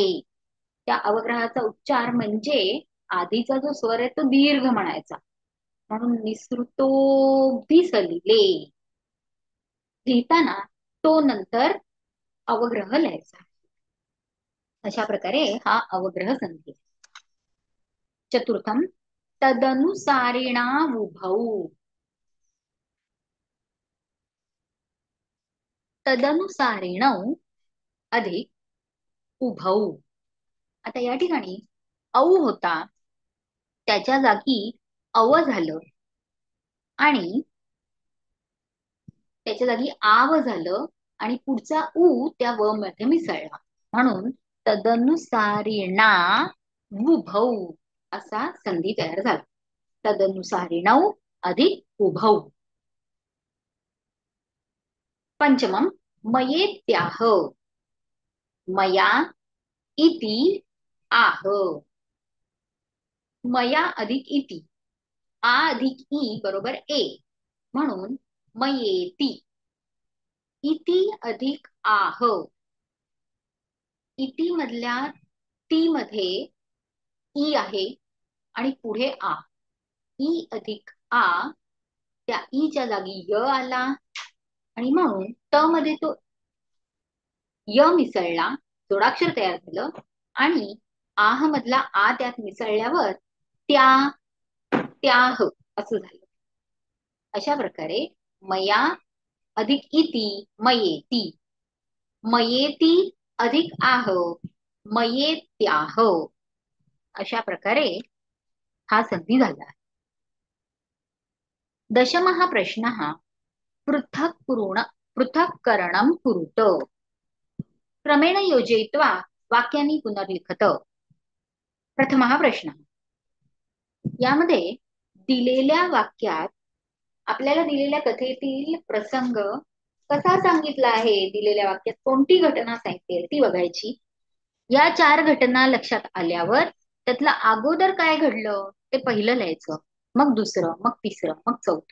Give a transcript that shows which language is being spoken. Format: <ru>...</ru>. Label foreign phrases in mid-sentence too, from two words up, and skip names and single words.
<mr>त्या अवग्रहाचा उच्चार म्हणजे आधीचा जो स्वर आहे तो दीर्घ म्हणायचा. म्हणून</mr> <sa>निसृतोब्धी सलिले</sa> <mr>लिहिताना तो नंतर अवग्रह लिहायचा. अशा प्रकारे हा अवग्रह संधी.</mr> <sa>चतुर्थम तदनुसारिणावुभौ.</sa> <mr>तदनुसारिण अधिक उभौ. आता या ठिकाणी औ होता त्याच्या जागी अव झालं आणि त्याच्या जागी आव झालं आणि पुढचा उ त्या व मध्ये मिसळला. म्हणून</mr> <sa>तदनुसारिणा उभौ</sa> <mr>असा संधी तयार झाला. तदनुसारिणौ अधिक उभौ.</mr> <sa>पंचमम मयेत्याह. मया इति आह.</sa> <mr>मया अधिक इति. आ अधिक ई बरोबर ए. म्हणून मयेती. इति अधिक आह. इति मधल्या ती मध्ये ई आहे आणि पुढे आ. ई अधिक आ, त्या ई च्या जागी य आला आणि म्हणून त मध्ये तो य मिसळला, जोडाक्षर तयार झालं आणि आह मधला आ त्यात मिसळल्यावर त्याह असं झालं. अशा प्रकारे मया अधिक इति मयेती. मयेती अधिक आह मयेत्याह. अशा प्रकारे हा संधी झाला.</mr> <sa>दशमः प्रश्नः पृथक्करणं कुरुत. क्रमेण योजयित्वा वाक्यानि पुनर्लिखत. प्रथमः प्रश्न.</sa> <mr>यामध्ये दिलेल्या वाक्यात आपल्याला दिलेल्या कथेतील प्रसंग कसा सांगितला आहे, दिलेल्या वाक्यात कोणती घटना सांगितली ती बघायची. या 4 घटना लक्षात आल्यावर त्यातलं अगोदर काय घडलं ते पहिलं लिहायचं, मग दुसरं, मग तिसरं, मग चौथं.</mr>